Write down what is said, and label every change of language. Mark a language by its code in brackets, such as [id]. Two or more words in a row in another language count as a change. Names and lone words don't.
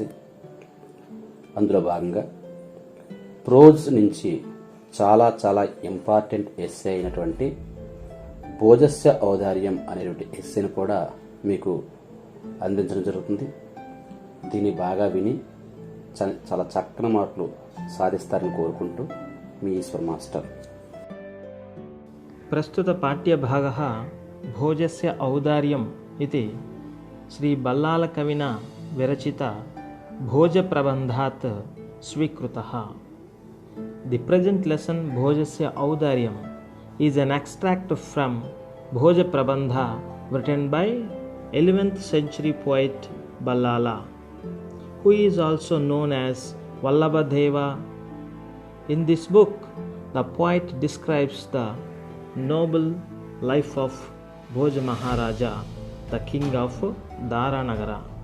[te] అందులో భాగంగా ప్రోజ్ నుంచి చాలా [en] important essay [te] అయినటువంటి భోజస్య ఔదార్యం అనేటువంటి ఎస్సేను కూడా మీకు అందించడం జరుగుతుంది. దీన్ని బాగా విని చాలా చక్కని మార్కులు సాధిస్తారని కోరుకుంటూ మీ ఈశ్వర్ మాస్టర్. [sa] ప్రస్తుత పాఠ్యభాగः భోజస్య ఔదార్యం इति श्री बल्लालकविना विरचित भोजप्रबन्धात् स्वीकृतः. [en] The present lesson Bhojasya Audharyam is an extract from Bhojaprabandha written by 11th century poet Ballala, who is also known as Vallabhadeva. In this book, the poet describes the noble life of Bhoja Maharaja, the king of Dharanagara.